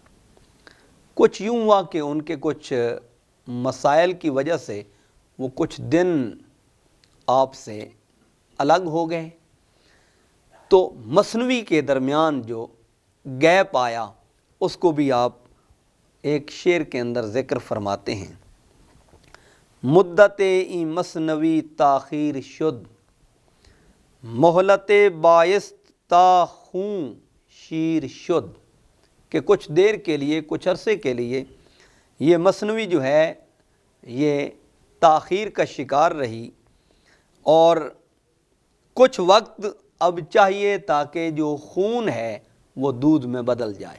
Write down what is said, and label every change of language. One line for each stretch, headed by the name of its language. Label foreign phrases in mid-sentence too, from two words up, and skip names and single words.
Urdu: کچھ یوں ہوا کہ ان کے کچھ مسائل کی وجہ سے وہ کچھ دن آپ سے الگ ہو گئے، تو مثنوی کے درمیان جو گیپ آیا اس کو بھی آپ ایک شعر کے اندر ذکر فرماتے ہیں۔
Persian: مدت ای مثنوی تاخیر شد، مہلت باعث تا خون شیر شد،
Urdu: کہ کچھ دیر کے لیے، کچھ عرصے کے لیے یہ مثنوی جو ہے یہ تاخیر کا شکار رہی، اور کچھ وقت اب چاہیے تاکہ جو خون ہے وہ دودھ میں بدل جائے۔